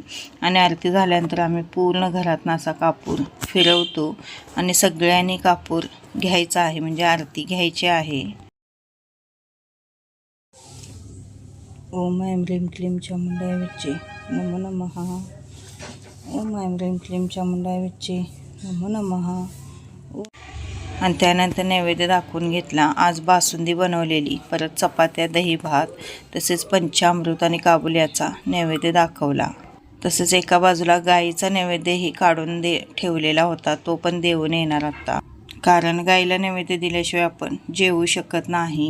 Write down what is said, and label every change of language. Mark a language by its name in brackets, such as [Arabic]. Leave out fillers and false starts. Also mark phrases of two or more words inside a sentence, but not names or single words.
[Marathi] आणि आरती झाल्यानंतर आम्ही पूर्ण घरातनं असा कापूर फिरवतो आणि सगळ्यांनी कापूर घ्यायचा आहे, म्हणजे आरती घ्यायची आहे. [Sanskrit] ओम ऐं ह्रीं क्लीं चामुंडाय विच्चे नमो नमः. ओम ऐं ह्रीं क्लीं चामुंडाय विच्चे नमो नमः. [Marathi] आणि त्यानंतर नैवेद्य दाखवून घेतला. आज बासुंदी बनवलेली, परत चपात्या, दही भात, तसेच पंचामृत आणि काबुल्याचा नैवेद्य दाखवला. तसेच एका बाजूला गाईचा नैवेद्यही काढून ठेवलेला होता, तो पण देऊन येणार आता, कारण गाईला नैवेद्य दिल्याशिवाय आपण जेवू शकत नाही.